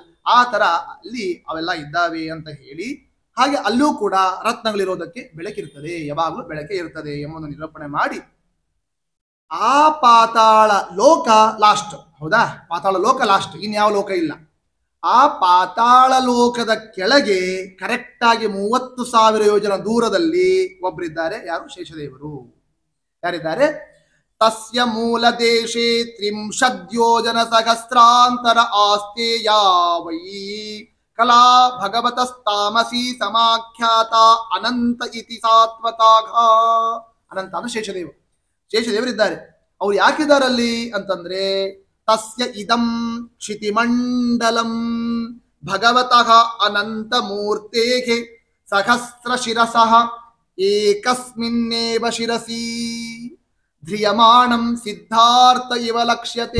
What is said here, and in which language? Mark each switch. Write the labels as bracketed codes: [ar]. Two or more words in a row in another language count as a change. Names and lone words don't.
[kn] ಆ ತರ ಅಲ್ಲಿ ಅವೆಲ್ಲ ಇದ್ದಾವೆ ಅಂತ ಹೇಳಿ, ಹಾಗೆ ಅಲ್ಲೂ ಕೂಡ ರತ್ನಗಳಿರೋದಕ್ಕೆ ಬೆಳಕಿರ್ತದೆ, ಯಾವಾಗಲೂ ಬೆಳಕೆ ಇರ್ತದೆ ಎಂಬುದನ್ನು ನಿರೂಪಣೆ ಮಾಡಿ, ಆ ಪಾತಾಳ ಲೋಕ ಲಾಸ್ಟ್. ಹೌದಾ? ಪಾತಾಳ ಲೋಕ ಲಾಸ್ಟ್, ಇನ್ಯಾವ ಲೋಕ ಇಲ್ಲ. ಆ ಪಾತಾಳ ಲೋಕದ ಕೆಳಗೆ ಕರೆಕ್ಟ್ ಆಗಿ 30,000 ಯೋಜನ ದೂರದಲ್ಲಿ ಒಬ್ಬರಿದ್ದಾರೆ. ಯಾರು? ಶೇಷದೇವರು. ಯಾರಿದ್ದಾರೆ? [sa] ತಸ್ಯ ಮೂಲ ದೇಶೇ 30 ಯೋಜನ ಸಹಸ್ರಾಂತರ ಆಸ್ತೇಯಾ ವೈ ಕಲಾ ಭಗವತಸ್ತಾಮಸಿ ಸಮಾಖ್ಯಾತ ಅನಂತ ಇತಿ ಸಾತ್ವತಾಘ. [kn] ಅನಂತ ಅಂದ್ರೆ ಶೇಷದೇವ. ಶೇಷದೇವರಿದ್ದಾರೆ. ಅವ್ರು ಯಾಕಿದ್ದಾರಲ್ಲಿ ಅಂತಂದ್ರೆ, [sa] ತಸ್ಯ ಇದಂ ಕ್ಷಿತಿಮಂಡಲಂ ಭಗವತಃ ಅನಂತ ಮೂರ್ತೆಗೆ ಸಹಸ್ರ ಶಿರಸಃ ಏಕಸ್ಮಿನ್ನೇವ ಶಿರಸಿ ಧ್ರಿಯಮಾಣಂ ಸಿದ್ಧಾರ್ಥ ಇವ ಲಕ್ಷ್ಯತೆ.